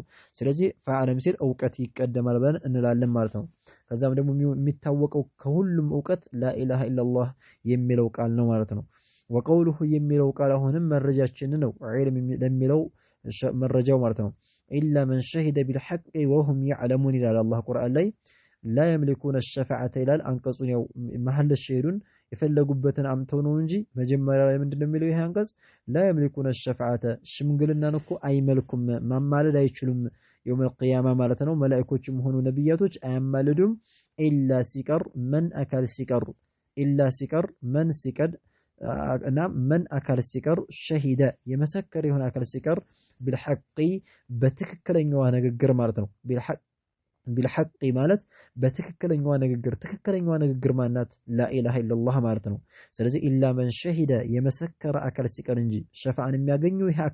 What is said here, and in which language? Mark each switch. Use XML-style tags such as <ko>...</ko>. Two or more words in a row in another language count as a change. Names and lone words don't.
<am>ስለዚህ ፈዓለም ሲል እውቀት ይቀደማል ብለን እንላለን ማለት ነው ከዛም ደግሞ የሚታወቀው ከሁሉም እውቀት</am> <ar>لا إله إلا الله</ar> <am>የሚለው ቃል ነው ማለት ነው ወቀውሉሁ የሚለው ቃል አሁንም መረጃችን ነው ዒልም ለሚለው መረጃው ማለት ነው</am> <ar>إلا من شهد بالحق وهم يعلمون</ar> <am>ይላል አላህ ቁርአን ላይ</am> <ar>لا يملكون الشفاعة</ar> <am>ይላል አንቀጹን ያው መሐል ሸሂዱን የፈለጉበትን አምተው ነው እንጂ መጀመሪያ ላይ ምንድነው የሚለው ይሄ አንቀጽ</am> <ar>لا يملكون الشفاعة</ar> <am>ሽምግልናን እኮ አይመልኩም ማማለድ አይችሉም</am> <ar>يوم القيامة</ar> <am>ማለት ነው መላእክቶችም ሆኑ ነብያቶች አያማልዱም ኢላ ሲቀር መን አካል ሲቀር ኢላ ሲቀር መን ሲቀድ እና መን አካል ሲቀር ሸሂደ የመሰከረ የሆነ አካል ሲቀር بالحق በትክክለኛው ንግግር ማለት ነው بالحق ማለት በትክክለኛው ንግግር ማናት</am> <ar>لا إله إلا الله</ar> <am>ማለት ነው ስለዚህ</am> <ar>إلا من شهد</ar> <am>የመሰከረ አካል ሲቀር እንጂ ሸፋዓን የሚያገኘው ይሄ</am>